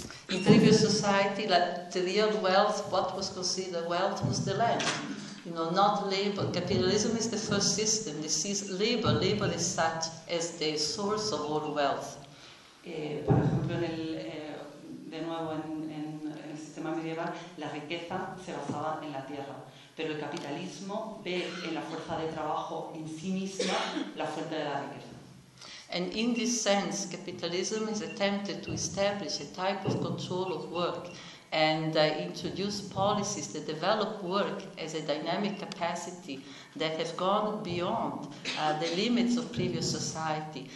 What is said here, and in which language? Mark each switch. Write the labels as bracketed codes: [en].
[en] In previous society, like the real wealth, what was considered wealth was the land, you know, not labor. Capitalism is the first system. This is labor. Labor is such as the source of all wealth. [es] Por ejemplo, de nuevo en el sistema medieval, la riqueza se basaba en la tierra, pero el capitalismo ve en la fuerza de trabajo en sí misma la fuente de la riqueza. [en] And in this sense, capitalism is attempted to establish a type of control of work and introduce policies that develop work as a dynamic capacity that have gone beyond the limits of previous society.